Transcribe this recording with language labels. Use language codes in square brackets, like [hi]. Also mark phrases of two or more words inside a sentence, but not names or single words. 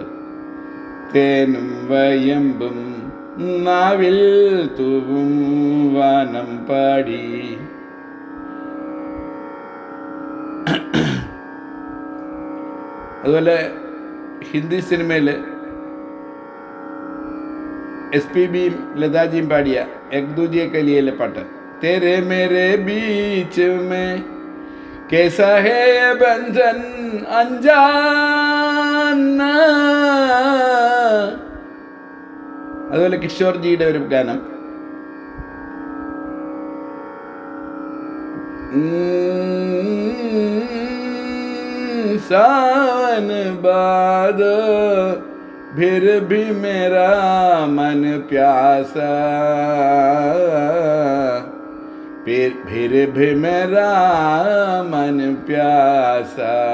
[ml] തേനും വയമ്പും നാവിൽ തൂവും വാനം പാടി. അതുപോലെ ഹിന്ദി സിനിമയിൽ SPBയും ലതാജിയും പാടിയ എക് ദൂജെ കെ ലിയെ പാട്ട്. [hi] तेरे मेरे बीच में कैसा है बंधन अनजाना. [ml] അതുപോലെ കിഷോർജിയുടെ ഒരു ഗാനം. [hi] सावन बाद फिर भी मेरा मन प्यासा, फिर भी मेरा मन प्यासा.